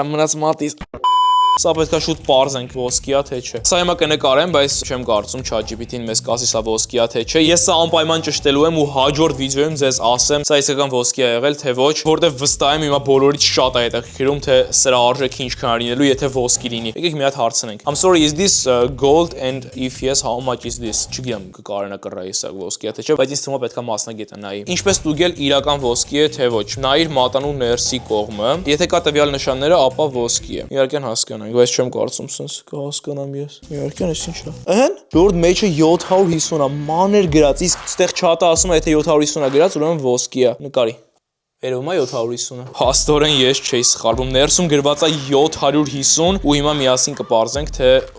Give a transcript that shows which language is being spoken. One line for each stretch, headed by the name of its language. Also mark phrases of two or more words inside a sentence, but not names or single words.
Armenian: մնաց մատից։ Սա պետքա շուտ պարզենք ոսկի է թե չէ։ Սա հիմա կնկարեմ, բայց չեմ կարծում ChatGPT-ին մեզ կասի սա ոսկի է թե չէ։ Ես սա անպայման ճշտելու եմ ու հաջորդ վիդեոյում ձեզ ասեմ սա իսկական ոսկի է եղել թե ոչ, որտեվ վստահ եմ հիմա բոլորից շատ է հետաքրքրում թե սրա արժեքը ինչքան է լինելու, եթե ոսկի լինի։ Եկեք մի հատ հարցնենք։
English: I'm sorry, is this gold and if yes, how much is this?
Armenian: Չգիտեմ կարենա կռայի սա ոսկի է թե չէ, բայց ինձ թվում է պետքա մասնագետը նայի։ Ինչպես ստուգել իրական ոսկի է թե ոչ։ Նայիր մատանու ներսի կողմը։ Եթե կա տվյալ նշանները, ապա ոսկի է։ Իհարկե հասկանանք, բայց չեմ կարծում սենց կհասկանամ ես։ Իհարկե էս ինչ է։ Ըհն, որ մեջը 750 է, մանր գրած, իսկ ստեղ չաթը ասում է, եթե 750 է գրած, ուրեմն ոսկի է։ Նկարի։ Երևում է 750-ը։ Փաստորեն ես չէի սխալվում։ Ներսում գրված է 750 ու հիմա միասին կպարզենք թե